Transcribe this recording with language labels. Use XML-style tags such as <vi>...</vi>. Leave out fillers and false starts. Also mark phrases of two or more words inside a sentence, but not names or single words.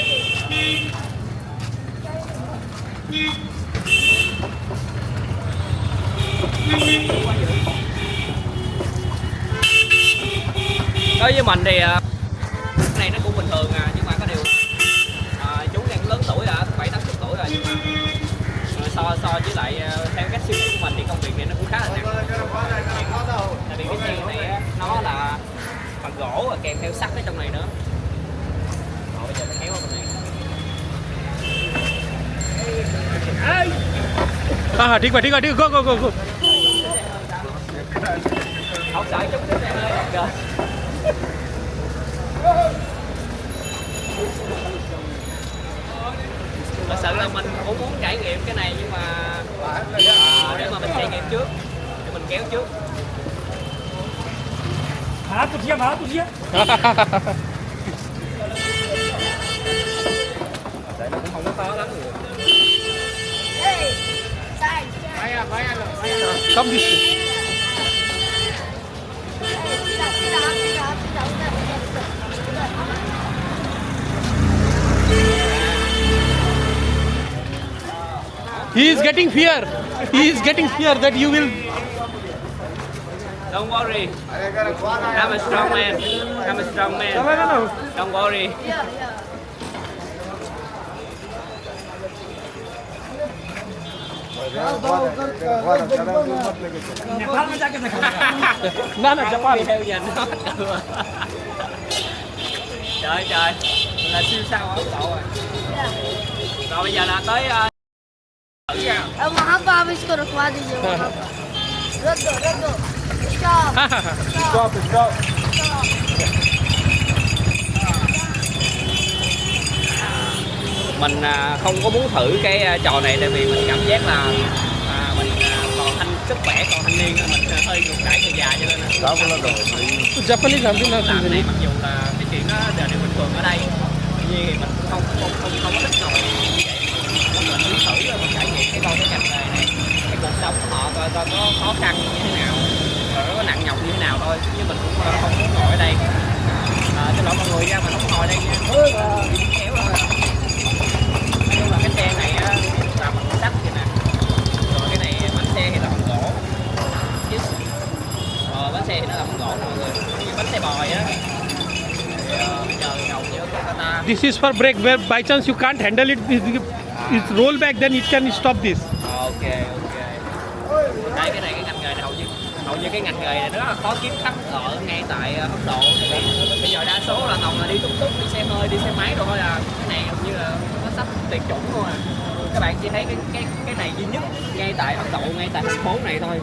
<vi>Đối với mình thì cái này nó cũng bình thường à, nhưng mà có điều chú này cũng lớn tuổi rồi, 7-80 tuổi rồi, nhưng mà so với lại theo cách suy nghĩ của mình thì công việc này nó cũng khá là nặng. Tại vì cái xe này á, nó là bằng gỗ và kèm theo sắt ở trong này nữa. Rồi bây giờ mình kéo qua bên này.</vi> <hi>ठीक है go</hi> <vi>Không sợ chút xíu này hơi rồi. Thật sự là mình cũng muốn trải nghiệm cái này nhưng mà để mà mình trải nghiệm trước, để mình kéo trước. Má tụt chia. Tại nó cũng không có to lắm rồi.</vi> <en>Hey, side. Come this way. He is getting fear. He is getting fear that you will. Don't worry. I'm a strong man. Don't worry. Yeah.</en> <hi>नेपाल में जाके देखा ना जापान</hi> <vi>Đi theo nhìn nó. Trời là siêu sao ở Ấn Độ rồi. Rồi bây giờ là tới thử nha.</vi> <hi>वहाँ पर आप इसको रखवा दीजिए वहाँ पर। रख दो स्टॉप</hi> <vi>Mình không có muốn thử cái trò này tại vì mình cảm giác là mình còn sức khỏe còn thanh niên, mình hơi ngược đãi người già cho nên là</vi> <hi>Japanese हम भी ना</hi> <vi>làm này mặc dù là cái chuyện nó đều bình thường thường ở đây tuy nhiên thì mình không có thích ngồi như vậy. Mình muốn thử mình trải nghiệm cái ngành nghề này, cái cuộc sống của họ coi có khó khăn như thế nào, rồi nó có nặng nhọc như thế nào thôi, chứ mình cũng không muốn ngồi ở đây. Xin lỗi mọi người ra, mình không ngồi đây nha, kéo thôi. Nói chung là cái xe này á là bằng sắt vậy nè, rồi cái này bánh xe thì là bằng gỗ chứ, bánh xe thì nó là bằng gỗ nè mọi người, như bánh xe bòi á. Bây giờ đầu giữa Kolkata.</vi> <en>This is for brake where by chance you can't handle it, it roll back, then it can stop this. Ok.</en> <vi>Đây cái này cái ngành nghề này hầu như cái ngành nghề này nó rất là khó kiếm khách ở ngay tại Ấn Độ. Bây giờ đa số là toàn là đi tuk tuk, đi xe hơi, đi xe máy rồi thôi à. Cái này hầu như là nó sắp tuyệt chủng luôn à. Các bạn chỉ thấy cái này duy nhất ngay tại Ấn Độ, ngay tại thành phố này thôi.</vi>